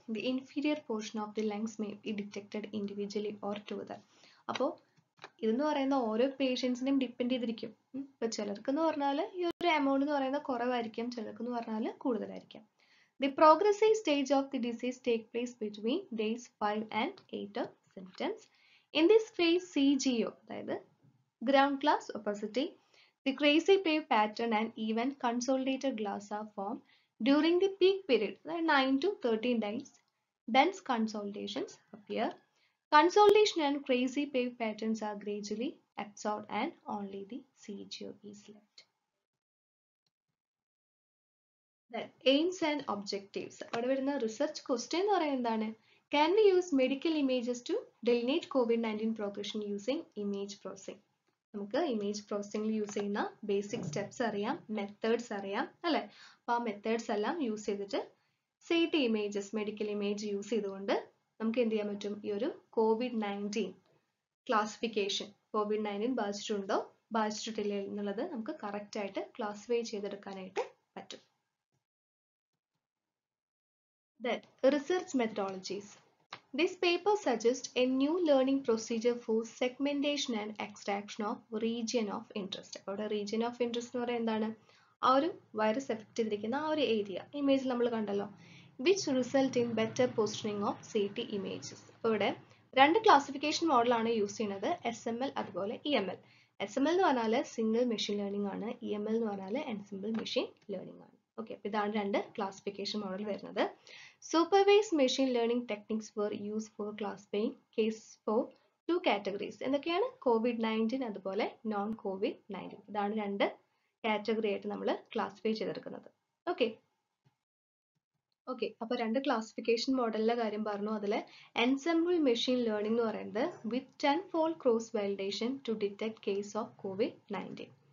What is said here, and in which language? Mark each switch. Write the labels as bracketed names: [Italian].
[English] The inferior portion of the lungs may be detected individually or together. [Malayalam] അപ്പോൾ ഇതെന്ന് പറയുന്ന ഓരോ പേഷ്യൻസിനെയും ഡിപ്പെൻഡ് ചെയ്തിരിക്കും. ഇപ്പൊ ചിലർക്കെന്ന് പറഞ്ഞാൽ ഈ ഒരു എമൗണ്ട് എന്ന് പറയുന്നത് കുറവായിരിക്കും, ചിലർക്കെന്ന് പറഞ്ഞാൽ കൂടുതലായിരിക്കും. [English] The progressive stage of the disease take place between days 5 and 8 of symptoms. In this phase, CGO, [Malayalam] അതായത് [English] ground glass opacity, the crazy wave pattern and even consolidated glass are formed during the peak period, 9 to 13 days. Dense consolidations appear. Consolidation and crazy wave patterns are gradually absorbed and only the CGO is left. Then aims and objectives. [Malayalam] അവിടെ വരുന്ന research question എന്ന് പറയുന്നത് എന്താണ്? [English] Can we use medical images to delineate COVID-19 progression using image processing? [Malayalam] നമുക്ക് image പ്രോസസ്സിംഗിൽ use ചെയ്യുന്ന basic steps അറിയാം, methods അറിയാം അല്ലേ? അപ്പോൾ ആ മെത്തേഡ്സ് എല്ലാം യൂസ് ചെയ്തിട്ട് CT images, medical image use ചെയ്തുകൊണ്ട് നമുക്ക് എന്ത് ചെയ്യാൻ പറ്റും? ഈ ഒരു COVID-19 ക്ലാസിഫിക്കേഷൻ, COVID-19 ബാധിച്ചിട്ടുണ്ടോ ബാധിച്ചിട്ടില്ല എന്നുള്ളത് നമുക്ക് കറക്റ്റ് ആയിട്ട് ക്ലാസിഫൈ ചെയ്തെടുക്കാനായിട്ട് പറ്റും. [English] Then research methodologies. This paper suggests a new learning procedure for segmentation and extraction of region of interest. [Malayalam] അവിടെ region of interest എന്ന് പറയുന്നത് എന്താണ്? ആ ഒരു വൈറസ് എഫക്ട് ചെയ്തിരിക്കുന്ന ആ ഒരു ഏരിയ ഇമേജ് നമ്മൾ കണ്ടല്ലോ, [English] which result in better positioning of CT images. [Malayalam] അപ്പോൾ ഇവിടെ 2 ക്ലാസിഫിക്കേഷൻ മോഡലാണ് യൂസ് ചെയ്യുന്നത്, SML അതുപോലെ EML. SML എന്ന് പറഞ്ഞാൽ സിംഗിൾ മെഷീൻ ലേണിംഗ് ആണ്, EML എന്ന് പറഞ്ഞാൽ എൻസിമ്പിൾ മെഷീൻ ലേണിംഗ് ആണ്. ഓക്കെ, അപ്പോൾ ഇതാണ് 2 ക്ലാസിഫിക്കേഷൻ മോഡൽ വരുന്നത്. [English] Supervised machine learning techniques were used for classifying cases for 2 categories. [Malayalam] എന്തൊക്കെയാണ്? COVID-19 അതുപോലെ നോൺ COVID-19. ഇതാണ് 2 കാറ്റഗറി ആയിട്ട് നമ്മൾ ക്ലാസിഫൈ ചെയ്തെടുക്കുന്നത്. ഓക്കെ, ഓക്കെ, അപ്പോൾ രണ്ട് ക്ലാസിഫിക്കേഷൻ മോഡലിലെ കാര്യം പറഞ്ഞു. അതിൽ എൻസെമ്പിൾ മെഷീൻ ലേണിംഗ് എന്ന് പറയുന്നത് [English] With 10-fold cross validation to detect case of COVID-19.